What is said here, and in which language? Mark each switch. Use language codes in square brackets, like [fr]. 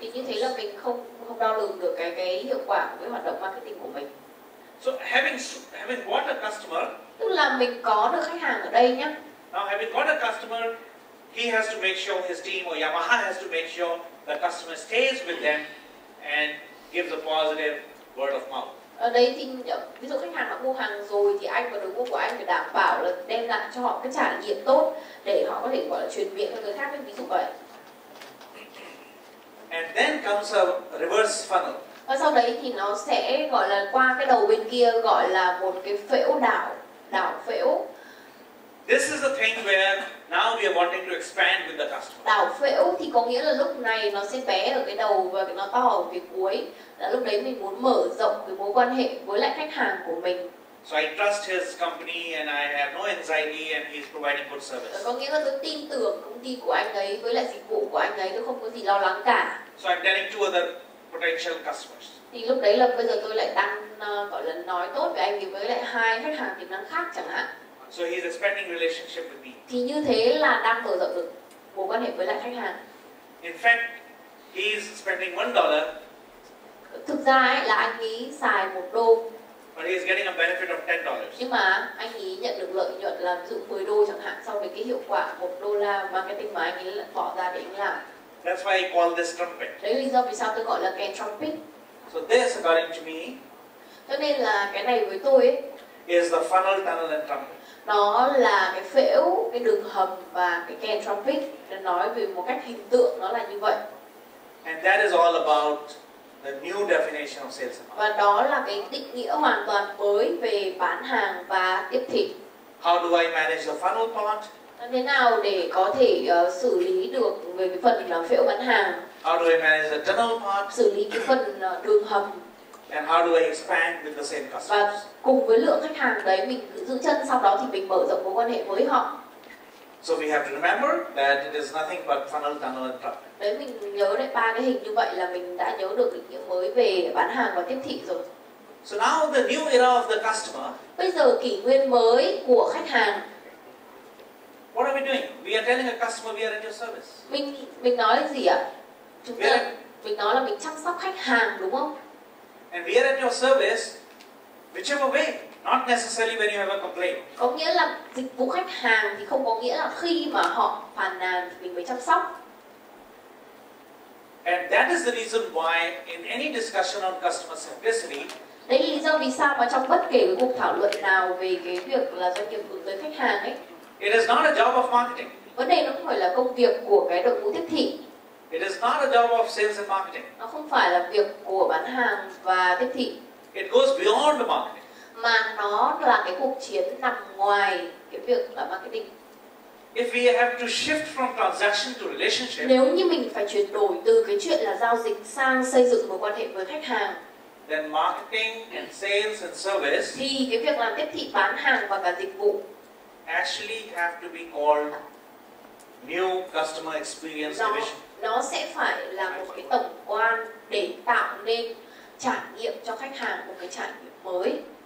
[vi] thì như thế là mình không đo lường được cái hiệu quả của cái hoạt động marketing của mình. [en] So having bought a customer, [vi] Tức là mình có được khách hàng ở đây nhé. [en] now having got a customer, he has to make sure his team or Yamaha has to make sure the customer stays with them and gives a positive word of mouth. [vi] Ở đây thì ví dụ khách hàng đã mua hàng rồi thì anh và đối mua của anh phải đảm bảo là đem lại cho họ cái trải nghiệm tốt để họ có thể gọi là truyền miệng cho người khác, ví dụ vậy. [en] And then comes a reverse funnel. [vi] Và sau đấy thì nó sẽ gọi là qua cái đầu bên kia gọi là một cái phễu đảo phễu. [en] This is the thing where now we are wanting to expand with the customer. [vi] Đảo phễu thì có nghĩa là lúc này nó sẽ bé ở cái đầu và nó to ở phía cuối. Là lúc đấy mình muốn mở rộng cái mối quan hệ với lại khách hàng của mình. [en] So I trust his company and I have no anxiety and he's providing good service. [vi] Có nghĩa là tôi tin tưởng công ty của anh ấy với lại dịch vụ của anh ấy, tôi không có gì lo lắng cả. [en] So I'm telling 2 other potential customers. [vi] Thì lúc đấy là bây giờ tôi lại đang gọi là nói tốt với anh ấy với lại 2 khách hàng tiềm năng khác chẳng hạn. [en] So he's expanding relationship with me. [vi] Thì như thế là đang mở rộng được mối quan hệ với lại khách hàng. [en] In fact, he's spending $1, [vi] Thực ra ấy, là anh ấy xài $1, [en] but he's getting a benefit of $10. [vi] nhưng mà anh ấy nhận được lợi nhuận là ví dụ $10 chẳng hạn, so với cái hiệu quả $1 marketing mà anh ấy bỏ ra để anh làm. [en] That's why I call this trumpet. [vi] Đấy là lý do vì sao tôi gọi là kèn trumpet. [en] So this, according to me, [vi] Cho nên là cái này với tôi ấy, [en] is the funnel, tunnel and trumpet. [vi] nó là cái phễu, cái đường hầm và cái kèn trumpet. Để nói về một cách hình tượng nó là như vậy. [en] And that is all about the new definition of sales and marketing. [vi] Và đó là cái định nghĩa hoàn toàn mới về bán hàng và tiếp thị. [en] How do I manage the funnel part? [vi] Thế nào để có thể xử lý được về cái phần là phễu bán hàng, [en] How do I manage the tunnel part? [vi] xử lý cái phần đường hầm, [en] And how do I expand with the same customers? [vi] và cùng với lượng khách hàng đấy mình giữ chân, sau đó thì mình mở rộng mối quan hệ với họ. [en] So we have to remember that it is nothing but funnel, tunnel and trumpet. [vi] Đấy, mình nhớ lại 3 cái hình như vậy là mình đã nhớ được định nghĩa mới về bán hàng và tiếp thị rồi. [en] So now the new era of the customer, [vi] Bây giờ kỷ nguyên mới của khách hàng, [en] what are we doing? We are telling a customer we are at your service. [vi] mình nói là gì ạ? Mình nói là mình chăm sóc khách hàng, đúng không? [en] And we are at your service whichever way, not necessarily when you have a complaint. [vi] Có nghĩa là dịch vụ khách hàng thì không có nghĩa là khi mà họ phàn nàn thì mình mới chăm sóc. [en] And that is the reason why in any discussion on customer centricity, [vi] Đấy là lý do vì sao mà trong bất kể cái cuộc thảo luận nào về cái việc là doanh nghiệp hướng tới khách hàng ấy, [en] It is not a job of marketing. [vi] Vấn đề nó không phải là công việc của cái đội ngũ tiếp thị. [en] It is not a job of sales and marketing. [vi] Nó không phải là việc của bán hàng và tiếp thị. [en] It goes beyond the marketing. [vi] Mà nó là cái cuộc chiến nằm ngoài cái việc là marketing. [en] If we have to shift from transaction to relationship, [vi] Nếu như mình phải chuyển đổi từ cái chuyện là giao dịch sang xây dựng mối quan hệ với khách hàng, [en] then marketing and sales and service [vi] thì cái việc làm tiếp thị, bán hàng và cả dịch vụ [en] actually have to be called new customer experience division. [vi] nó sẽ phải là một cái tổng quan để tạo nên trải nghiệm cho khách hàng, một cái trải nghiệm mới.